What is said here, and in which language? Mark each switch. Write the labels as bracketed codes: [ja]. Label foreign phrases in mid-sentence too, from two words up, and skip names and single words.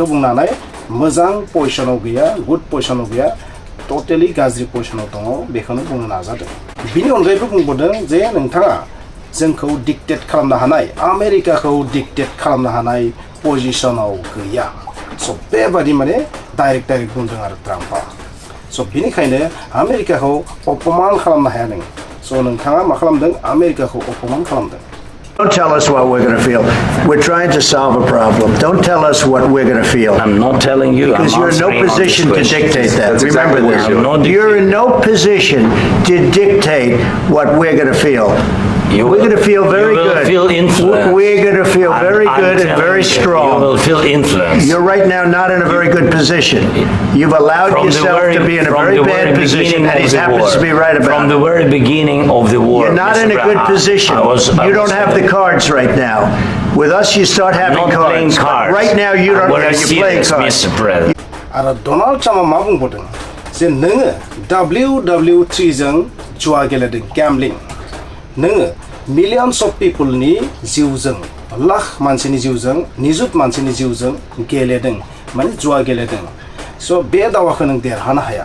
[brx] बुंनो हानाय मोजां पजिशनाव गैया [en] good positionao [brx] गैया टटेलि गाज्रि पजिशनाव दङ बेखौनो बुंनो नाजादों बिनि अनगायैबो बुंबावदों जे नोंथाङा जोंखौ डिक्टेट खालामनो हानाय आमेरिकाखौ डिक्टेट खालामनो हानाय पजिशनाव गैया स' बेबादि माने डाइरेक्ट बुंदों आरो ट्राम्पआ स' बिनिखायनो आमेरिकाखौ अपमान खालामनो हाया नों स' नोंथाङा मा खालामदों आमेरिकाखौ अपमान खालामदों [en] Don't tell us what we're going to feel. We're trying to solve a problem. Don't tell us what we're going to feel. I'm not telling you. Because you're in no position to dictate that. That's Remember exactly this. You're in no position to dictate what we're going to feel. We're going to feel very good. You will feel influenced. We're going to feel very good and very strong. You will feel influenced. You're right now not in a very good position. You've allowed yourself to be in a very bad position, and he happens to be right about it. From the very beginning of the war. You're not in a good position. You don't have the cards right now. With us, you start having cards. Right now, you don't have. You're playing cards. [brx] आरो डनाल्ड ट्राम्पआ मा बुंबावदों जे नोङो WW3 जों जुवा गेलेदों गैम्बलिं नोङो [en] millions of peopleni [brx] जिउजों लाख मानसिनि जिउजों निजुत मानसिनि जिउजों गेलेदों माने जुवा गेलेदों स' बे दावहाखौ नों देरहानो हाया